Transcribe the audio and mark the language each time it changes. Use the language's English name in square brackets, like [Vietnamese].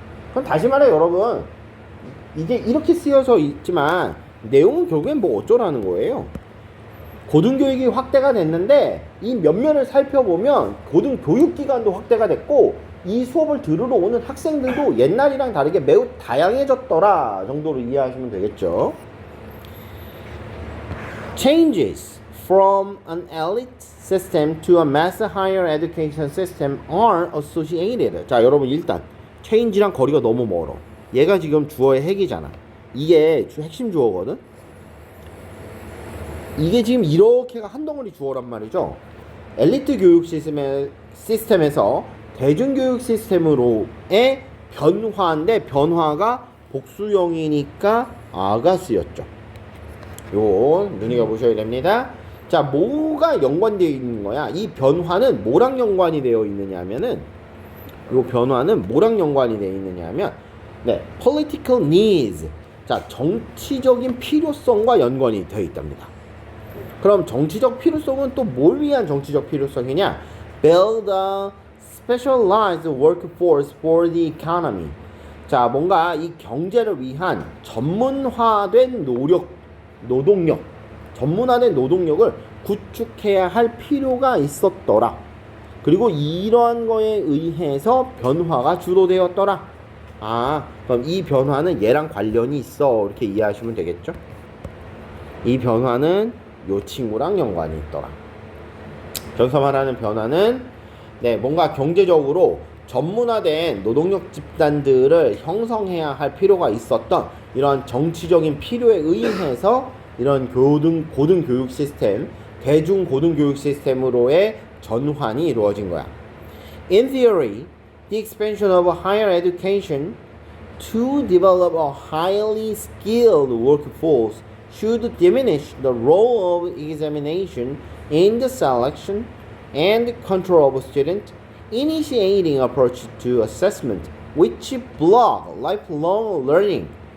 [Korean] 그럼 다시 말해 여러분, 이게 이렇게 쓰여서 있지만 내용은 결국엔 뭐 어쩌라는 거예요. 고등교육이 확대가 됐는데 이 면면을 살펴보면 고등교육기관도 확대가 됐고 이 수업을 들으러 오는 학생들도 옛날이랑 다르게 매우 다양해졌더라 정도로 이해하시면 되겠죠. [English] Changes from an elite system to a mass higher education system are associated. [Korean] 자, 여러분 일단 change랑 거리가 너무 멀어. 얘가 지금 주어의 핵이잖아. 이게 핵심 주어거든. 이게 지금 이렇게가 한 덩어리 주어란 말이죠. 엘리트 교육 시스템에서 대중교육 시스템으로의 변화인데 변화가 복수형이니까 아가 쓰였죠. 요 눈여겨보셔야 됩니다. 자, 뭐가 연관되어 있는 거야? 이 변화는 뭐랑 연관이 되어 있느냐 하면은 요 변화는 뭐랑 연관이 되어 있느냐 하면 네, [English] political needs. [Korean] 자, 정치적인 필요성과 연관이 되어 있답니다. 그럼 정치적 필요성은 또 뭘 위한 정치적 필요성이냐? [English] Build a specialized workforce for the economy. [Korean] 자, 뭔가 이 경제를 위한 전문화된 노동력, 전문화된 노동력을 구축해야 할 필요가 있었더라. 그리고 이러한 거에 의해서 변화가 주도되었더라. 아, 그럼 이 변화는 얘랑 관련이 있어. 이렇게 이해하시면 되겠죠? 이 변화는 요 친구랑 연관이 있더라. 여기서 말하는 변화는 네, 뭔가 경제적으로 전문화된 노동력 집단들을 형성해야 할 필요가 있었던 이런 정치적인 필요에 의해서 이런 고등교육 시스템, 대중고등교육 시스템으로의 전환이 이루어진 거야. [English] In theory, the expansion of higher education to develop a highly skilled workforce should diminish the role of examination in the selection and control of students, initiating approach to assessment which block lifelong learning.